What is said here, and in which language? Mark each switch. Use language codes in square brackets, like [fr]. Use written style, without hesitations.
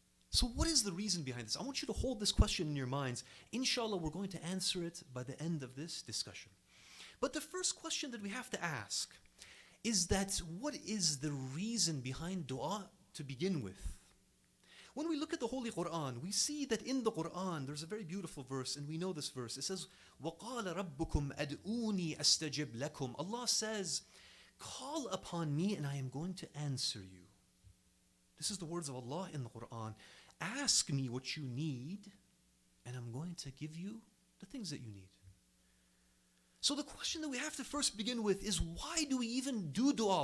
[en] So what is the reason behind this? I want you to hold this question in your minds. Inshallah, we're going to answer it by the end of this discussion. But the first question that we have to ask is that what is the reason behind dua to begin with? When we look at the Holy Quran, we see that in the Quran there's a very beautiful verse, and we know this verse. It says, [ar] وَقَالَ رَبُّكُمْ أَدْعُونِي أَسْتَجِبْ لَكُمْ. [en] Allah says, call upon me and I am going to answer you. This is the words of Allah in the Quran. Ask me what you need and I'm going to give you the things that you need. So the question that we have to first begin with is, why do we even do dua?